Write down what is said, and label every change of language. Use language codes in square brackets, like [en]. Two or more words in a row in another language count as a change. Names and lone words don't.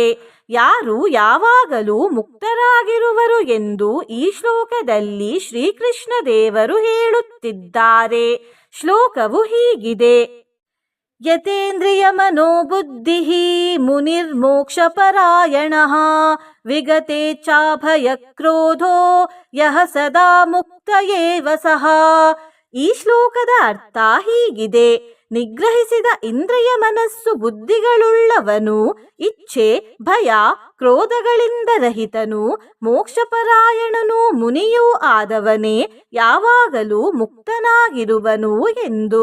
[kn] ಯಾರು ಯಾವಾಗಲೂ ಮುಕ್ತರಾಗಿರುವರು ಎಂದು ಈ ಶ್ಲೋಕದಲ್ಲಿ ಶ್ರೀಕೃಷ್ಣ ದೇವರು ಹೇಳುತ್ತಿದ್ದಾರೆ. ಶ್ಲೋಕವು ಹೀಗಿದೆ: [sa] ಯತೇಂದ್ರಿಯ ಮನೋಬುದ್ಧಿಃ ಮುನಿರ್ಮೋಕ್ಷಪರಾಯಣಃ ವಿಗತೇಚ್ಛಾಭಯ ಕ್ರೋಧೋ ಯಃ ಸದಾ ಮುಕ್ತ ಏವ ಸಃ. [kn] ಈ ಶ್ಲೋಕದ ಅರ್ಥ ಹೀಗಿದೆ: ನಿಗ್ರಹಿಸಿದ ಇಂದ್ರಿಯ ಮನಸ್ಸು ಬುದ್ಧಿಗಳುಳ್ಳವನು, ಇಚ್ಛೆ ಭಯ ಕ್ರೋಧಗಳಿಂದ ರಹಿತನು, ಮೋಕ್ಷಪರಾಯಣನು, ಮುನಿಯೂ ಆದವನೇ ಯಾವಾಗಲೂ ಮುಕ್ತನಾಗಿರುವನು ಎಂದು.